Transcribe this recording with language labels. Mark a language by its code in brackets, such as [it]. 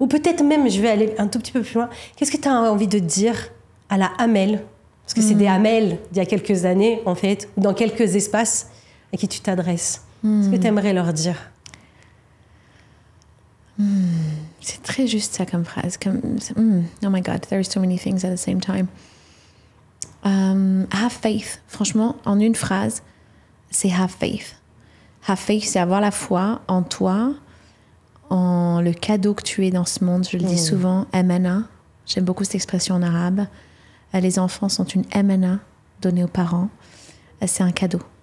[fr] Ou peut-être même, je vais aller un tout petit peu plus loin, qu'est-ce que tu as envie de dire à la Amel ? Parce que c'est des Amel d'il y a quelques années, en fait, ou dans quelques espaces à qui tu t'adresses. Qu'est-ce que tu aimerais leur dire ? C'est très juste ça comme phrase. [en] Oh my God, there are so many things at the same time. Have faith. [fr] Franchement, en une phrase, c'est [en] have faith. Have faith, [fr] c'est avoir la foi en toi, en le cadeau que tu es dans ce monde. Je le dis souvent, amana. J'aime beaucoup cette expression en arabe. Les enfants sont une amana donnée aux parents. C'est un cadeau.